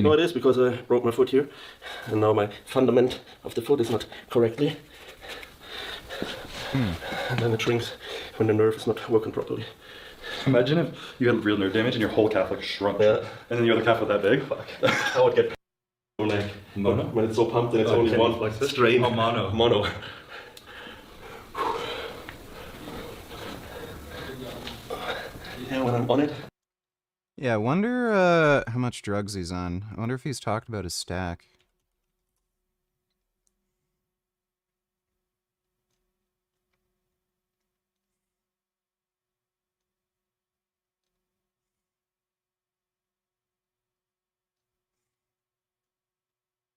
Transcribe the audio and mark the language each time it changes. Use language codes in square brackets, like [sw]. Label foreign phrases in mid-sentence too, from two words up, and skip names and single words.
[en] No, it is because I broke my foot here, and now my fundament of the foot is not correctly. And then it shrinks when the nerve is not working properly. Imagine if you had real nerve damage and your whole calf like shrunk, and then your other calf was that big. Fuck. I would get like mono when it's so pumped and it's only one like strain. Oh, mono. Mono. Yeah, when I'm on it. Yeah, I wonder how much drugs he's on. I wonder if he's talked about his stack. Yeah,